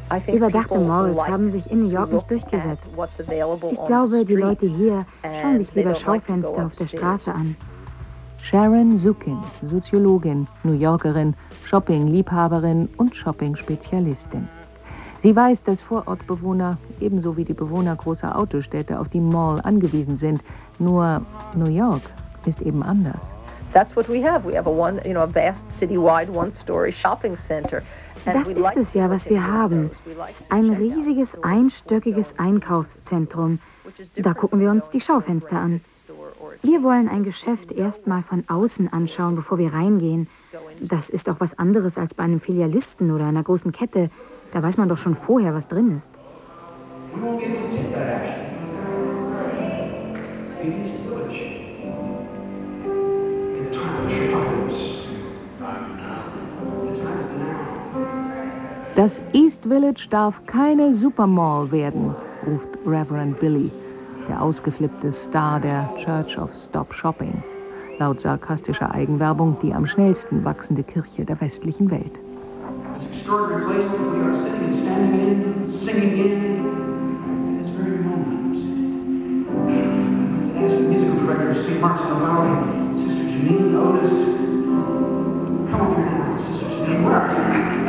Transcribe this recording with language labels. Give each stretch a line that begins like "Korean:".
German: Überdachte Malls haben sich in New York nicht durchgesetzt. Ich glaube, die Leute hier schauen sich lieber Schaufenster auf der Straße an. Sharon Zukin, Soziologin, New Yorkerin, Shopping-Liebhaberin und Shopping-Spezialistin. Sie weiß, dass Vorortbewohner ebenso wie die Bewohner großer Autostädte auf die Mall angewiesen sind. Nur New York ist eben anders.
English: That's what we have. We have a one, you know, a vast citywide one-story shopping center.
German: Das ist es ja, was wir haben. Ein riesiges, einstöckiges Einkaufszentrum. Da gucken wir uns die Schaufenster an. Wir wollen ein Geschäft erst mal von außen anschauen, bevor wir reingehen. Das ist auch was anderes als bei einem Filialisten oder einer großen Kette. Da weiß man doch schon vorher, was drin ist. Das East Village darf keine Supermall werden, ruft Reverend Billy, der ausgeflippte Star der Church of Stop Shopping, laut sarkastischer Eigenwerbung die am schnellsten wachsende Kirche der westlichen Welt.
English: This extraordinary place that we are sitting and standing in, singing in, at this very moment, and ask the musical director of St. Martin of Maui, Sister Janine Otis, come up here now, Sister Janine, where are you?